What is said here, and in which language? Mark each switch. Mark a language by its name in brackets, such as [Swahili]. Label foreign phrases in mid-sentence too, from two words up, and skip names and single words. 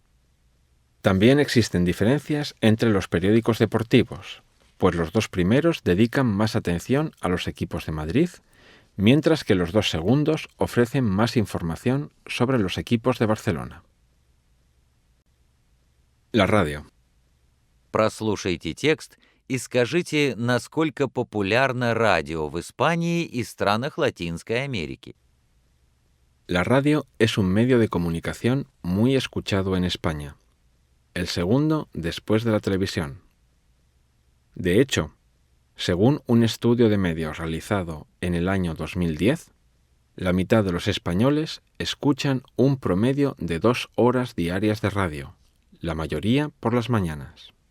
[Spanish] También existen diferencias entre los periódicos deportivos, pues los 2 primeros dedican más atención a los equipos de Madrid, mientras que los 2 segundos ofrecen más información sobre los equipos de Barcelona. La radio. [Russian] Прослушайте текст и скажите, насколько популярно радио в Испании и странах Латинской Америки. [Spanish] La radio es un medio de comunicación muy escuchado en España, el segundo después de la televisión. De hecho, según un estudio de medios realizado en el año 2010, la mitad de los españoles escuchan un promedio de 2 horas diarias de radio, la mayoría por las mañanas.